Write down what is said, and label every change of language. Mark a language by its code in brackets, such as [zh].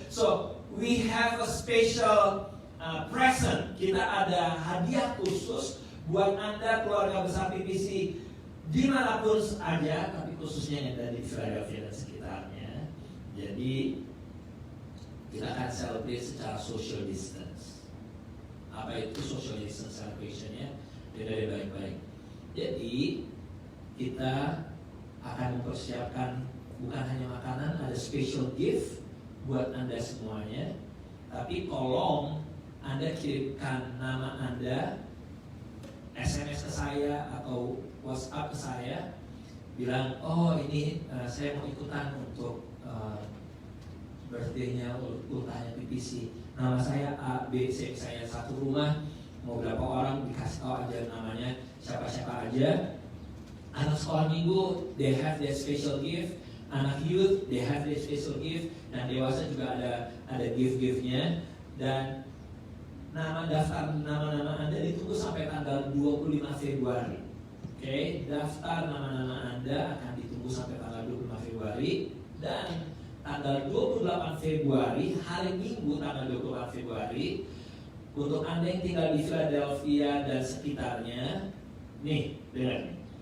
[en] So we have a special present. [id] Kita ada hadiah khusus buat Anda keluarga besar PPC dimanapun saja, tapi khususnya yang ada di Philadelphia dan sekitarnya. Jadi kita akan celebrate secara social distance. Apa itu social distance celebration-nya? Beda baik-baik. Jadi kita akan mempersiapkan bukan hanya makanan, ada special gift buat Anda semuanya. Tapi tolong Anda kirimkan nama Anda, SMS ke saya atau WhatsApp ke saya, bilang, oh ini saya mau ikutan untuk birthday-nya, ultahnya PPC. Nama saya A, B, C, saya satu rumah, mau berapa orang dikasih tahu aja namanya, siapa-siapa aja. Anak sekolah minggu, [en] they have their special gift. [id] Anak youth, [en] they have their special gift. [id] Dan dewasa juga ada gift-giftnya. Dan daftar nama-nama Anda ditunggu sampai tanggal 25 Februari. Oke, daftar nama-nama Anda akan ditunggu sampai tanggal 25 Februari. Dan tanggal 28 Februari, hari Minggu tanggal 28 Februari, untuk Anda yang tinggal di Philadelphia dan sekitarnya, nih, dengar nih.